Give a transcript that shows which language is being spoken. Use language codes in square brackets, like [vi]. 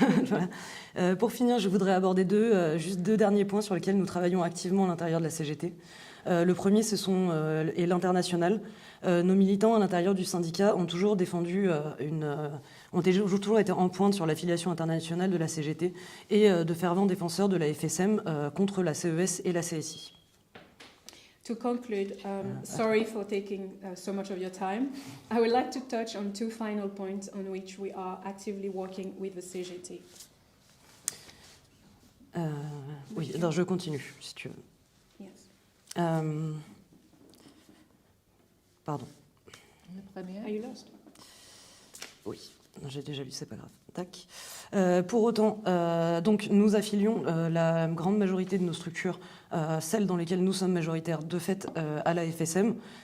[fr] Voilà. Pour finir, je voudrais aborder juste deux derniers points sur lesquels nous travaillons activement à l'intérieur de la CGT. Le premier, est l'International. Nos militants à l'intérieur du syndicat ont toujours défendu ont toujours été en pointe sur l'affiliation internationale de la CGT et de fervents défenseurs de la FSM contre la CES et la CSI. [en] To conclude, sorry for taking so much of your time. I would like to touch on two final points on which we are actively working with the CGT. [fr] Oui, alors je continue, si tu veux. [en] Yes. [fr] Pardon. Le premier. [en] Are you lost? [fr] Oui, j'ai déjà lu, c'est pas grave. Tac. Pour autant, donc nous affilions la grande majorité de nos structures, celles dans lesquelles nous sommes majoritaires, de fait, à la FSM.